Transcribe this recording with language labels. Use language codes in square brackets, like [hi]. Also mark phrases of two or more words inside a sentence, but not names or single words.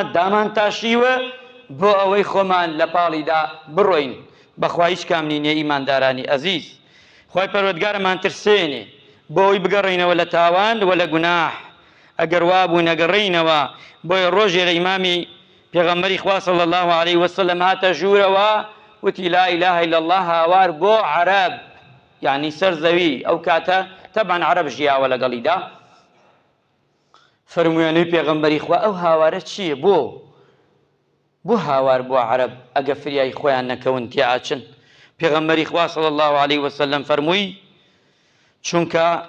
[ckb] دامان تاشیوە بۆ ئەوەی خۆمان لە پاڵیدا بڕۆین بەخوا هیچ کام نینێ ئیماندارانی ئەزیز خۆی پەروەردگارەمان ترسێنێ بۆ ئەوەی بگەڕێینەوە لە تاوان و لە گوناح ئەگەر وا بوو نەگەڕێینەوە بۆیە ڕۆژێ لە ئیمامی پێغەمبەری خوا [ar] صلی الله علیه وسلم [ckb] هاتە ژوورەوە وتی [ar] لا إله إلا الله [ckb] هاوار بۆ عەرەب یعنی سەر زەوی ئەو کاتە تەبعەن عەرەب ژیاوە لەگەڵیدا فەرموویانەی پێغەمبەری خوا ئەو هاوارە چییە بۆ هاوار بۆ عەرەب ئەگە فریای خۆیان نەکەون تێئاچن پێغەمبەری خوا [ar] صلی الله علیه وسلم [ckb] فەرمووی چونکە